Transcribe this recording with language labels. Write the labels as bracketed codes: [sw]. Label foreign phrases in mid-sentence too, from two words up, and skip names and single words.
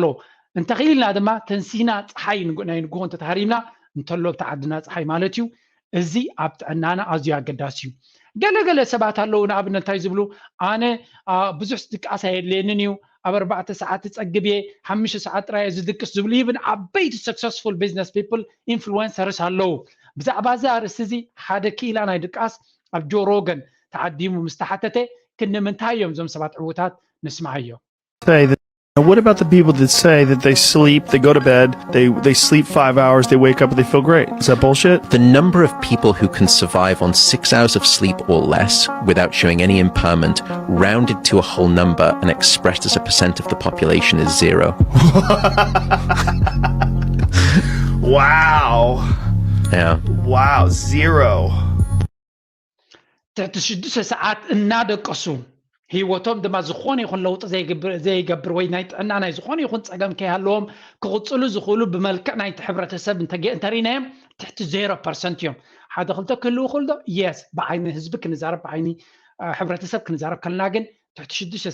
[ti] እንተኺልና ድማ ተንሲና ፀሓይ ናይ ንጉሆ እንተተሃሪምና እንተሎ ብተዓድና ፀሓይ ማለት እዩ እዚ ኣብ ጥዕናና ኣዝዩ ኣገዳሲ እዩ ገለገለ ሰባት ኣለዉ ንኣብነት እንታይ ዝብሉ ኣነ ብዙሕ ድቃስ ኣየድልየንን እዩ ኣብ 4 ሰዓት ፀግብየ 5 ሰዓት ጥራይ ዝድቅስ ዝብሉ ይብን ዓበይቲ [en] successful business people influencers [ti] ኣለዉ ብዛዕባ እዚ ኣርእስቲ እዚ ሓደ ክኢላ ናይ ድቃስ ኣብ ጆ ሮገን ተዓዲሙ ምስተሓተተ ክንምንታይ እዮም ዞም ሰባት ዕዉታት ንስማዓዮ [en] What about the people that say that they sleep, they go to bed, they sleep 5 hours, they wake up and they feel great? Is that bullshit? The number of people who can survive on 6 hours of sleep or less without showing any impairment, rounded to a whole number and expressed as a percent of the population, is 0. Wow. Yeah. Wow, 0. تشدس ساعات [ti] እናደቀሱ ሂወቶም ድማ ዝኾነ ይኹን ለውጥ ዘይገብር ወይ ናይ ጥዕና ናይ ዝኾነ ይኹን ፀገም ከይሃለዎም ክቕፅሉ ዝኽእሉ ብመልክዕ ናይቲ ሕብረተሰብ እንተሪናዮም ትሕቲ 0% እዮም ሓደ ክልተ ክህልው ይኽእሉ ዶ የስ ብዓይኒ ህዝቢ ክንዛረብ ብዓይኒ ሕብረተሰብ ክንዛረብ ከለና ግን ትሕቲ 6